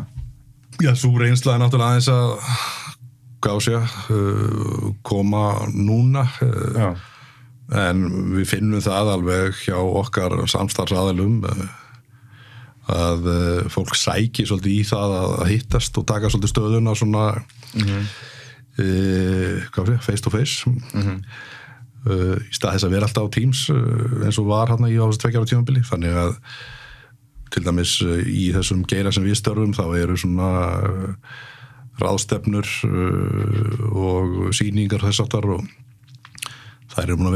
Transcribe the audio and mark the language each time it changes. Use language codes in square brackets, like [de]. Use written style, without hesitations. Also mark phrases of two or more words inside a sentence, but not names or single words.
[is] Já, sú reynsla er náttúrulega aðeins að koma núna en við finnum það alveg hjá okkar samstarfsaðilum að fólk sæki svolítið í það að hittast og taka svolítið stöðuna svona face [en] to face [is] í stað þess að vera alltaf á Teams eins og var hérna í þessu 2 ára tímabili, þannig að til dæmis í þessum geira sem við störfum þá eru svona ráðstefnur og sýningar þess áttar og þær eru búin